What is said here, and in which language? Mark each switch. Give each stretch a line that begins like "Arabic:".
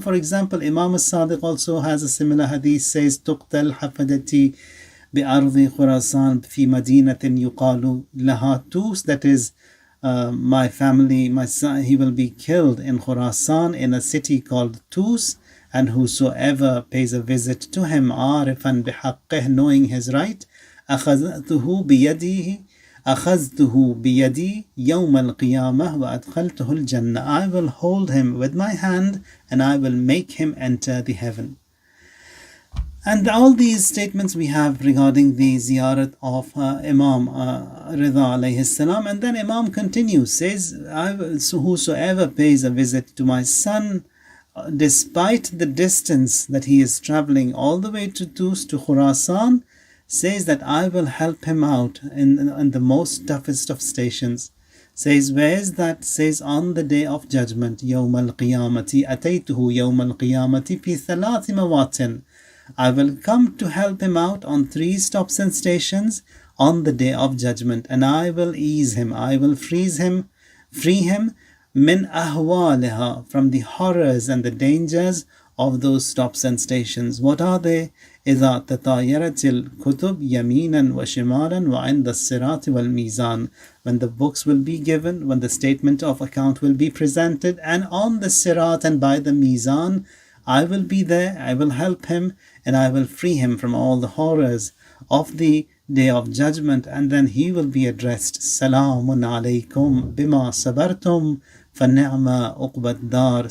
English: For example, Imam al-Sadiq also has a similar hadith, says,
Arabic: تُقْتَلْ حَفَدَتِي بِأَرْضِ خُرَاسَانَ فِي مَدِينَةٍ يُقَالُ لَهَا تُوس.
English: That is, my family, my son, he will be killed in Khurasan in a city called Tus. And whosoever pays a visit to him,
Arabic: عارفا بحقه,
English: knowing his right,
Arabic: أخذته بيده, أخذته بيدي يوم القيامة وأدخلته الجنة.
English: I will hold him with my hand and I will make him enter the heaven. And all these statements we have regarding the ziyarat of Imam Reza alayhi salam. And then Imam continues, says, whosoever pays a visit to my son, despite the distance that he is traveling all the way to Tus, to Khurasan, says that I will help him out in the most toughest of stations. Says, where is that? Says, on the day of judgment,
Arabic: يوم القيامة أتيته يوم القيامة في ثلاث مواطن.
English: I will come to help him out on 3 stops and stations on the day of judgment, and I will ease him, I will free him
Arabic: min ahwaliha,
English: from the horrors and the dangers of those stops and stations. What are they?
Arabic: إذا تطايرت الكتب يمينا وشمالا وعند الصراط والميزان.
English: When the books will be given, when the statement of account will be presented, and on the sirat and by the mizan, I will be there, I will help him, and I will free him from all the horrors of the day of judgment. And then he will be addressed,
Arabic: Salamun alaykum bima sabartum فَنِعْمَ عُقْبَى الدَّارِ.